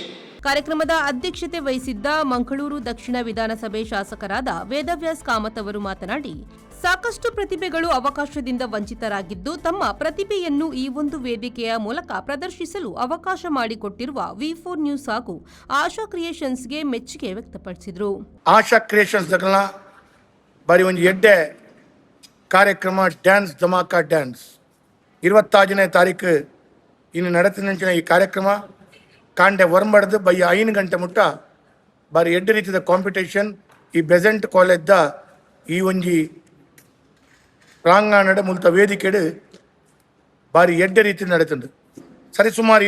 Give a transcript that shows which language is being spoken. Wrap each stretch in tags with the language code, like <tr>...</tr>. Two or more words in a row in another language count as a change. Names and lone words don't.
<kn>ಕಾರ್ಯಕ್ರಮದ ಅಧ್ಯಕ್ಷತೆ ವಹಿಸಿದ್ದ ಮಂಗಳೂರು ದಕ್ಷಿಣ ವಿಧಾನಸಭೆ ಶಾಸಕರಾದ ವೇದವ್ಯಾಸ್ ಕಾಮತ್ ಅವರು ಮಾತನಾಡಿ, ಸಾಕಷ್ಟು ಪ್ರತಿಭೆಗಳು ಅವಕಾಶದಿಂದ ವಂಚಿತರಾಗಿದ್ದು ತಮ್ಮ ಪ್ರತಿಭೆಯನ್ನು ಈ ಒಂದು ವೇದಿಕೆಯ ಮೂಲಕ ಪ್ರದರ್ಶಿಸಲು ಅವಕಾಶ ಮಾಡಿಕೊಟ್ಟಿರುವ ವಿ4 ನ್ಯೂಸ್ ಹಾಗೂ ಆಶಾ ಕ್ರಿಯೇಷನ್ಸ್ಗೆ ಮೆಚ್ಚುಗೆ ವ್ಯಕ್ತಪಡಿಸಿದರು.</kn> <tcy>ಆಶಾ ಕ್ರಿಯೇಷನ್ಸ್ ಬಾರಿ ಒಂದು ಎಡ್ಡೆ ಕಾರ್ಯಕ್ರಮ ಡ್ಯಾನ್ಸ್ ಧಮಾಕ ಡ್ಯಾನ್ಸ್ 26ನೇ ತಾರೀಕು ಇನ್ನು ನಡೆತಿನ ಈ ಕಾರ್ಯಕ್ರಮ ಕಾಂಡೆ ವರ್ಮಡ್ದು ಬೈ 5 ಗಂಟೆ ಮುಟ್ಟ ಬಾರಿ ಎಡ್ಡೆ ರೀತಿಯ ಕಾಂಪಿಟೇಷನ್ ಈ ಬೆಸೆಂಟ್ ಕಾಲೇಜ್ದ ಈ ಒಂಜಿ ಪ್ರಾಂಗಣದ ಮುಲ್ತ ವೇದಿಕೆಡು ಬಾರಿ ಎಡ್ಡೆ ರೀತಿ ನಡೆತುಂಡು.</tcy>